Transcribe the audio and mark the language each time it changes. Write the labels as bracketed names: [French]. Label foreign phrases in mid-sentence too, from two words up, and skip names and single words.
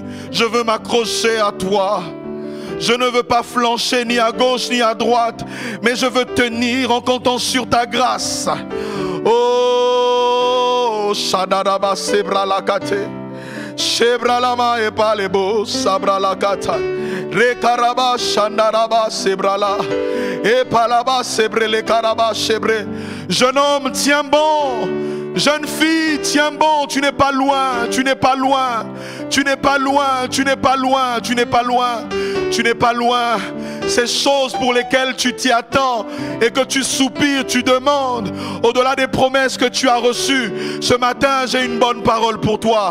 [French] Je veux m'accrocher à toi. Je ne veux pas flancher ni à gauche ni à droite, mais je veux tenir en comptant sur ta grâce. Oh, Shadaraba Sebra Lakate, Shebra Lama et Palebo, Sabra Lakata, Rekaraba Shandaraba Sebrala, et Palaba Sebre le Karaba Shebre. Jeune homme, tiens bon. Jeune fille, tiens bon, tu n'es pas loin, tu n'es pas loin, tu n'es pas loin, tu n'es pas loin, tu n'es pas loin, tu n'es pas loin. Ces choses pour lesquelles tu t'y attends et que tu soupires, tu demandes, au-delà des promesses que tu as reçues, ce matin j'ai une bonne parole pour toi.